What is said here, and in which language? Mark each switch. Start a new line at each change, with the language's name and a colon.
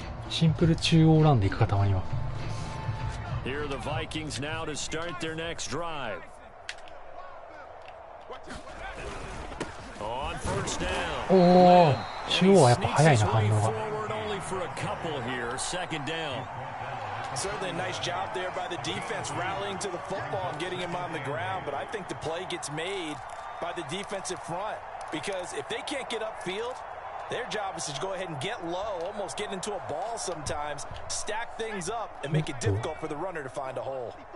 Japanese: Simple 中央ランでいくか、たまには。
English: Here are the Vikings now to start their next drive. On first down.
Japanese: おお、中央はやっぱ早いな、反応が。
English: Certainly a nice job there by the defense rallying to the football and getting him on the ground, but I think the play gets made by the defensive front because if they can't get upfield, their job is to go ahead and get low, almost get into a ball sometimes, stack things up, and make it difficult for the runner to find a hole.